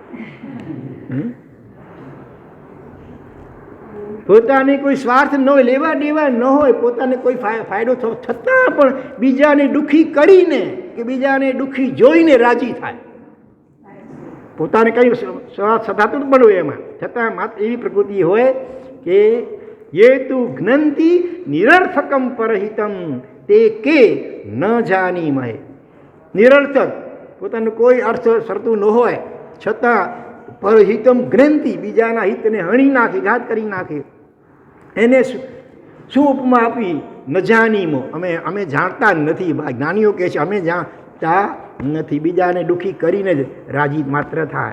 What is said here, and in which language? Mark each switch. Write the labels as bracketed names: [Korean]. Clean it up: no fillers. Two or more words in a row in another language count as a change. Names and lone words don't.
[Gujarati] પોતાને કોઈ સ્વાર્થ ન હોય, લેવા દેવા ન હોય, પોતાને કોઈ ફાયદો છતાં પણ બીજાને દુઃખી કરીને કે બીજાને દુઃખી જોઈને રાજી થાય. પોતાને કંઈ સ્વાર્થ સતાતું જ બનવું એમાં, છતાં માત્ર એવી પ્રકૃતિ હોય કે [Sanskrit] ये तु घ्नन्ति निरर्थकम परहितम ते के न जानीमहे. [Gujarati] નિરર્થક, પોતાનું કોઈ અર્થ સરતું ન હોય છતાં [Sanskrit] પરહિતમ ઘ્નન્તિ, [Gujarati] બીજાના હિતને હણી નાખે, ઘાત કરી નાખે, એને શું ઉપમા આપી? [Sanskrit] ન જાનીમો, [Gujarati] અમે જાણતા નથી. જ્ઞાનીઓ કહે છે અમે જાણતા નથી, બીજાને દુઃખી કરીને જ રાજી માત્ર થાય.